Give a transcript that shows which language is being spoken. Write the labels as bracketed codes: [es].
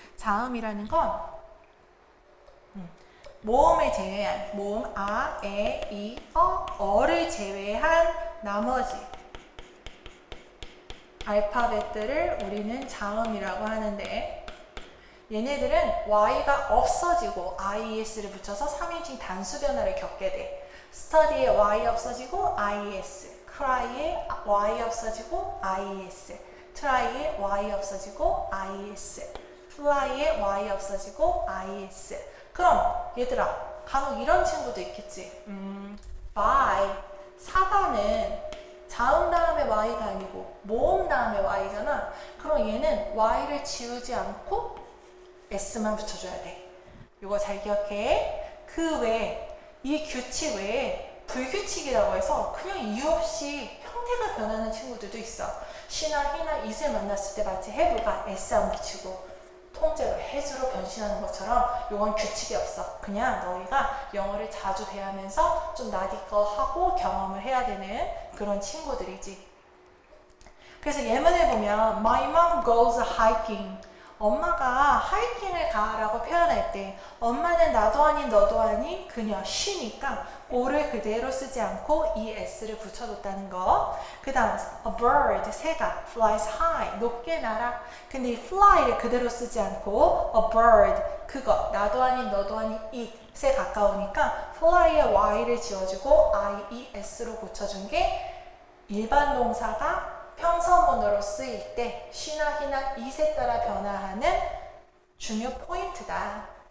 [ko] 자음이라는 건 모음을 제외한 모음 아, 에, 이, 어를 제외한 나머지 알파벳들을 우리는 자음이라고 하는데 얘네들은 y가 없어지고 ies를 붙여서 3인칭 단수 변화를 겪게 돼. study에 y 없어지고 ies, cry에 y 없어지고 ies, try에 y 없어지고 ies, fly에 y 없어지고 ies. 그럼 얘들아 간혹 이런 친구도 있겠지. buy, 사다는 자음 다음에 y가 아니고 모음 다음에 y잖아. 그럼 얘는 y를 지우지 않고 s만 붙여줘야 돼. 이거 잘 기억해. 그 외에 이 규칙 외에 불규칙이라고 해서 그냥 이유 없이 형태가 변하는 친구들도 있어. she나 he나 it을 만났을 때 마치 have가 s 안 붙이고 통째로 has로 변신하는 것처럼 이건 규칙이 없어. 그냥 너희가 영어를 자주 대하면서 좀 나디거하고 경험을 해야 되는 그런 친구들이지. 그래서 예문을 보면 [en] My mom goes hiking. [ko] 엄마가 하이킹을 가라고 표현할 때 엄마는 나도 아닌 너도 아닌 그녀 she니까 오를 그대로 쓰지 않고 es를 붙여줬다는 거. 그 다음 a bird, 새가 flies high, 높게 날아. 근데 이 fly를 그대로 쓰지 않고 a bird, 그거 나도 아닌 너도 아닌 it에 가까우니까 fly에 y를 지워주고 ies로 붙여준 게 일반 동사가 평서문으로 쓰일 때 she나 he나 it에 따라 변화하는 중요 포인트다.